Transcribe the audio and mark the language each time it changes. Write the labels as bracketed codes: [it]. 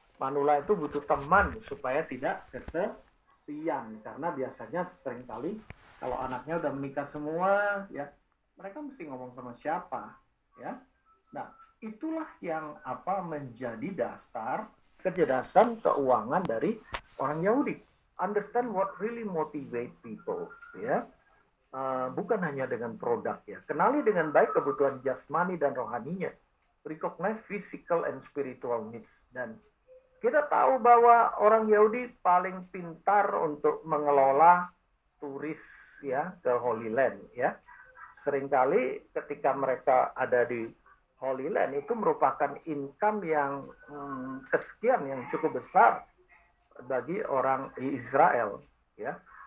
[id] Manula itu butuh teman supaya tidak kesepian, karena biasanya seringkali kalau anaknya udah menikah semua, ya, mereka mesti ngomong sama siapa, ya. Nah, itulah yang menjadi dasar kecerdasan keuangan dari orang Yahudi. [en] Understand what really motivate people, ya. [id] Bukan hanya dengan produk, ya. Kenali dengan baik kebutuhan jasmani dan rohaninya. [en] Recognize physical and spiritual needs. [id] Dan kita tahu bahwa orang Yahudi paling pintar untuk mengelola turis, ya, ke Holy Land, ya. Seringkali ketika mereka ada di Holy Land itu merupakan income yang kesekian yang cukup besar bagi orang Israel, ya.